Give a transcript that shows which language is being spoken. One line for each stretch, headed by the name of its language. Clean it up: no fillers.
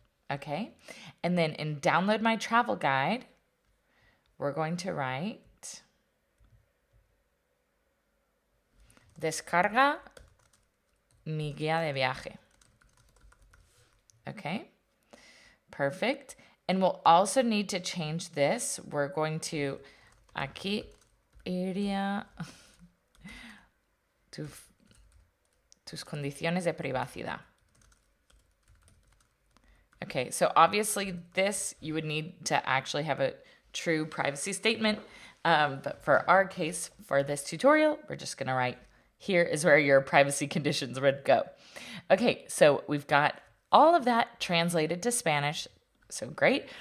English: Okay. And then in download my travel guide, we're going to write
Spanish: descarga mi guía de viaje.
English: Okay, perfect. And we'll also need to change this. We're going to,
Spanish: aquí iría tus condiciones de privacidad.
English: Okay, so obviously this, you would need to actually have a true privacy statement. But for our case, for this tutorial, we're just going to write, here is where your privacy conditions would go. Okay, so we've got all of that translated to Spanish. So great.